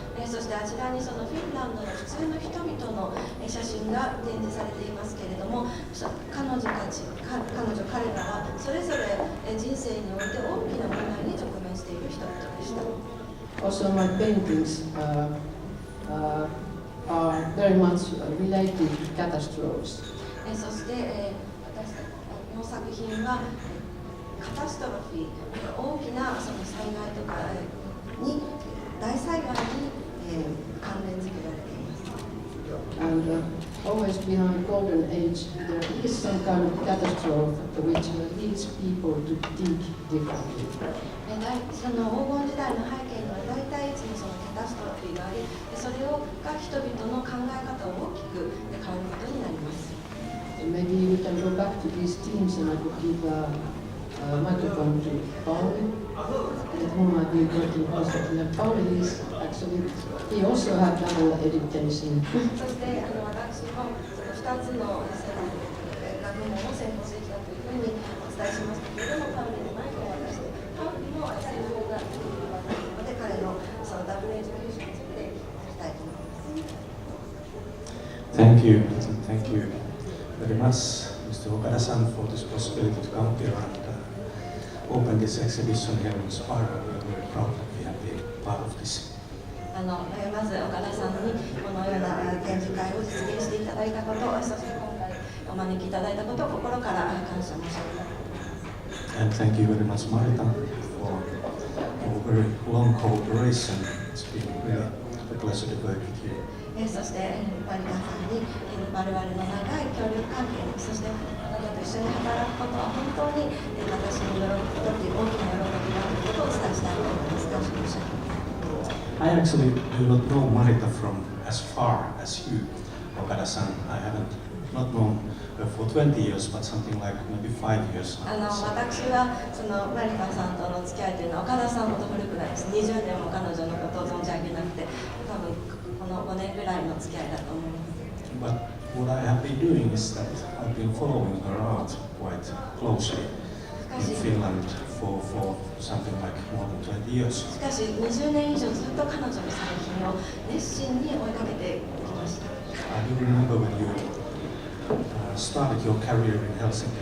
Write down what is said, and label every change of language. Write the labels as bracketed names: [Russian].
[Japanese] そしてあちらにそのフィンランドの普通の人々の写真が展示されていますけれども、彼女たち、彼らはそれぞれ人生において大きな問題に直面演している人々でした。 [English] Also, my paintings are very much related to catastrophes. [Japanese] そして、私の作品はカタストロフィー、大きなその災害とかに大災害に、関連付けられています。 [English] And always behind golden age, there is some kind of catastrophe which leads people to think differently. [Japanese] その黄金時代の背景には大体いつもそのカタストロフィーがあり、それが人々の考え方を大きく変えることになります。 [English] Maybe we can go back to these themes and I could give a microphone to Pauli, with whom I've been working constantly. And Pauli is actually, he also had double education. [Japanese] そして私も2つの学問を専攻してきたというふうにお伝えしましたけれども、パウリにマイクを渡して、パウリも専攻ができるので、彼のそのダブルエデュケーションについて聞きたいと思います。 [English] Thank you very much, Mr. Okada-san, for this possibility to come here and open this exhibition here in Spira. We are very proud that we have been part of this. [Japanese] まず岡田さんにこのような展示会を実現していただいたこと、そして今回お招きいただいたことを心から感謝申し上げます。 [English] And thank you very much, Marita, for a very long cooperation. It's been really a pleasure to work with you. [Japanese] そしてマリタさんに我々の長い協力関係に、そしてあなたと一緒に働くことは本当に私にとって大きな喜びがあることをお伝えしたいと思います。感謝申し上げます。 [English] I actually do not know Marita from as far as you, Okada-san. I haven't not known her for 20 years, but something like maybe 5 years now. [Japanese] 私はそのマリタさんとの付き合いというのは岡田さんほど古くないです。 20年も彼女のことを存じ上げなくて、多分この5年ぐらいの付き合いだと思います。 [English] But what I have been doing is that I've been following her art quite closely in Finland for something like more than 20 years. [Japanese] しかし20年以上ずっと彼女の作品を熱心に追いかけてきました。 [English] I do remember when you started your career in Helsinki.